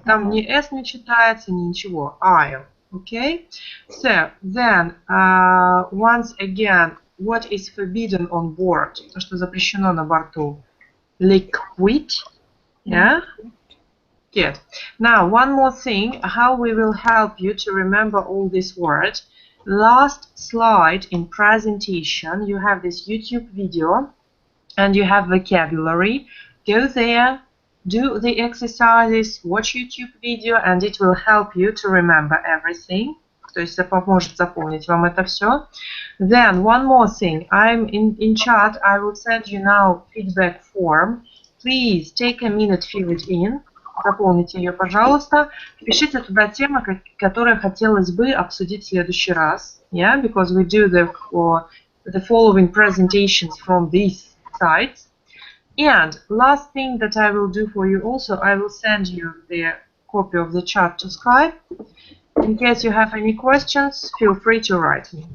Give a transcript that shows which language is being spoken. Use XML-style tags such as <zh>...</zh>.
<ru>Там ни S не читается, ни ничего.</ru> <en>Aisle. Okay? So, then, once again, what is forbidden on board?</en> <ru>То, что запрещено на борту.</ru> <en>Liquid. Yeah? Good. Now, one more thing, how we will help you to remember all these words. Last slide in presentation, you have this YouTube video and you have vocabulary. Go there, do the exercises, watch YouTube video, and it will help you to remember everything.</en> <ru>То есть поможет запомнить вам это все.</ru> <en>Then, one more thing, I'm in chat, I will send you now feedback form. Please take a minute, fill it in.</en> <ru>заполните ее, пожалуйста. Впишите туда темы, которые хотелось бы обсудить в следующий раз.</ru> <en>Yeah, because we do the following presentations from these sites. And last thing that I will do for you also, I will send you the copy of the chat to Skype. In case you have any questions, feel free to write me.</en>